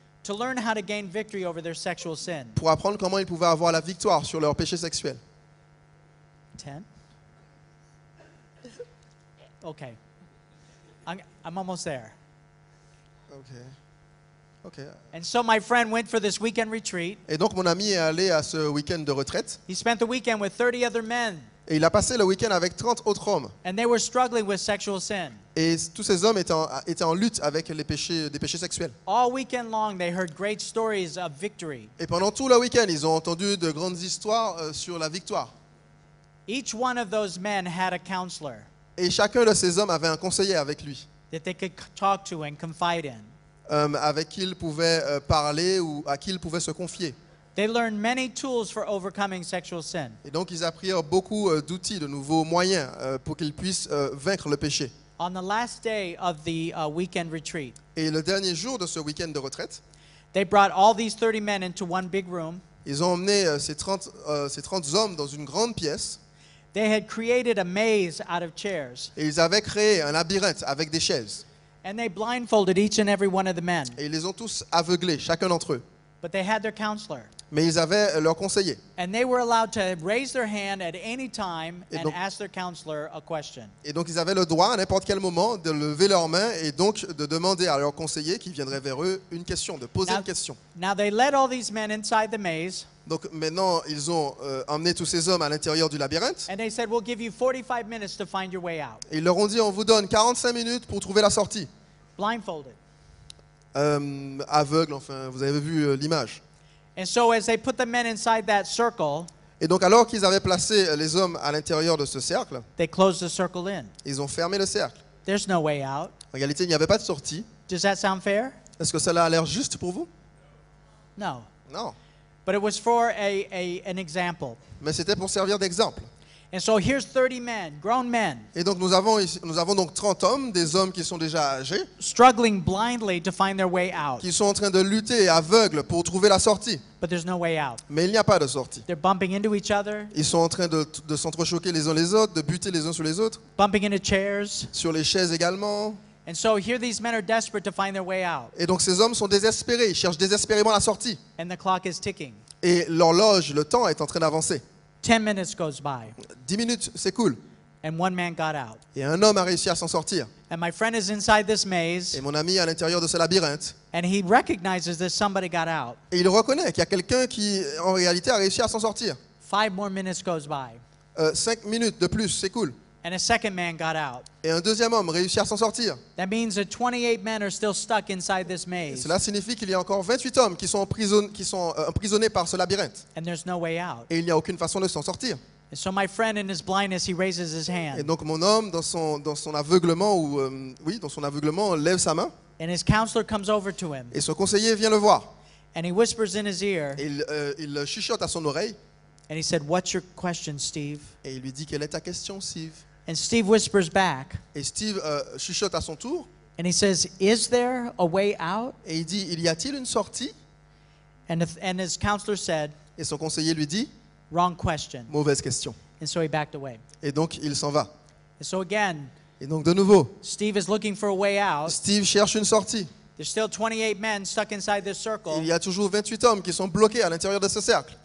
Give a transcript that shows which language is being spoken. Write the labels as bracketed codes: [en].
[en] to learn how to gain victory over their sexual sin. [fr] pour apprendre comment ils pouvaient avoir la victoire sur leurs péchés sexuels. [en] 10? Okay. I'm almost there. [fr] Ok. [en] And so my friend went for this weekend retreat. [fr] Et donc mon ami est allé à ce week-end de retraite [en] He spent the weekend with 30 other men, [fr] et il a passé le week-end avec 30 autres hommes. [en] and they were struggling with sexual sin. [fr] Et tous ces hommes étaient en lutte avec des péchés sexuels. [en] All weekend long, they heard great stories of victory. [fr] Et pendant tout le week-end, ils ont entendu de grandes histoires sur la victoire. [en] Each one of those men had a counselor [fr] Et chacun de ces hommes avait un conseiller avec lui, [en] that they could talk to and confide in. [fr] avec qui il pouvait parler ou à qui il pouvait se confier. [en] They learned many tools for overcoming sexual sin. [fr] Et donc ils apprirent beaucoup d'outils, de nouveaux moyens pour qu'ils puissent vaincre le péché. [en] On the last day of the weekend retreat, [fr] Et le dernier jour de ce week-end de retraite, [en] they brought all these 30 men into one big room. [fr] ils ont emmené ces 30 hommes dans une grande pièce [en] They had created a maze out of chairs, [fr] et ils avaient créé un labyrinthe avec des chaises. [en] and they blindfolded each and every one of the men. [fr] Et ils les ont tous aveuglés, chacun d'entre eux. [en] But they had their counselor. [fr] Mais ils avaient leur conseiller. [en] And they were allowed to raise their hand at any time [fr] Et [en] and [fr] donc- [en] ask their counselor a question. [fr] Et donc ils avaient le droit à n'importe quel moment de lever leurs mains et donc de demander à leur conseiller qui viendrait vers eux une question, de poser [en] Now- [fr] une question. [en] Now they led all these men inside the maze, [fr] Donc maintenant ils ont emmené tous ces hommes à l'intérieur du labyrinthe [en] and they said, "We'll give you 45 minutes to find your way out." [fr] et ils leur ont dit on vous donne 45 minutes pour trouver la sortie. [en] Blindfolded. [fr] Aveugle, enfin vous avez vu l'image. [en] And so as they put the men inside that circle, [fr] Et donc alors qu'ils avaient placé les hommes à l'intérieur de ce cercle, [en] they closed the circle in. [fr] ils ont fermé le cercle. [en] There's no way out. [fr] En réalité il n'y avait pas de sortie. [en] Does that sound fair? [fr] Est-ce que cela a l'air juste pour vous? [en] No. [fr] Non. [en] But it was for an example. [fr] Mais c'était pour servir d'exemple. [en] And so here's 30 men, grown men, [fr] Et donc nous avons donc 30 hommes, des hommes qui sont déjà âgés, [en] struggling blindly to find their way out. [fr] qui sont en train de lutter aveugles pour trouver la sortie. [en] But there's no way out. [fr] Mais il n'y a pas de sortie. [en] They're bumping into each other, [fr] Ils sont en train de s'entrechoquer les uns les autres, de buter les uns sur les autres, [en] bumping into chairs. [fr] sur les chaises également. [en] And so here these men are desperate to find their way out. [fr] Et donc ces hommes sont désespérés, ils cherchent désespérément la sortie. [en] And the clock is ticking. [fr] Et l'horloge, le temps est en train d'avancer. [en] 10 minutes goes by, [fr] 10 minutes, c'est cool. [en] and one man got out. [fr] Et un homme a réussi à s'en sortir. [en] And my friend is inside this [fr] Et [en] maze, [fr] mon ami est à l'intérieur de ce labyrinthe. [en] and he recognizes that somebody got out. [fr] Et il reconnaît qu'il y a quelqu'un qui, en réalité, a réussi à s'en sortir. [en] 5 more minutes goes by, [fr] 5 minutes de plus, c'est cool. [en] and a second man got out. [fr] Et un deuxième homme réussit à s'en sortir. [en] That means that 28 men are still stuck inside this [fr] Et [en] maze, [fr] cela signifie qu'il y a encore 28 hommes qui sont emprisonnés par ce labyrinthe. [en] and there's no way out. [fr] Et il n'y a aucune façon de s'en sortir. [en] And so my friend, in his blindness, he raises his [fr] Et [en] hand, [fr] donc mon homme, dans son aveuglement, dans son aveuglement, lève sa main. [en] and his counselor comes over to him, [fr] Et son conseiller vient le voir. [en] and he whispers in his ear, [fr] Et il chuchote à son oreille. [en] and he said, "What's your question, Steve?" [fr] Et il lui dit, quelle est ta question, Steve? [en] And Steve whispers back, [fr] Et Steve chuchote à son tour. [en] and he says, "Is there a way out?" [fr] Et il dit, il y a-t-il une sortie? [en] And his counselor said, [fr] Et son conseiller lui dit, [en] "Wrong question." [fr] mauvaise question. [en] And so he backed away. [fr] Et donc il s'en va. [en] And so again, [fr] Et donc de nouveau, [en] Steve is looking for a way out. [fr] Steve cherche une sortie. [en] There's still 28 men stuck inside this circle. [fr] Il y a toujours 28 hommes qui sont bloqués à l'intérieur de ce cercle.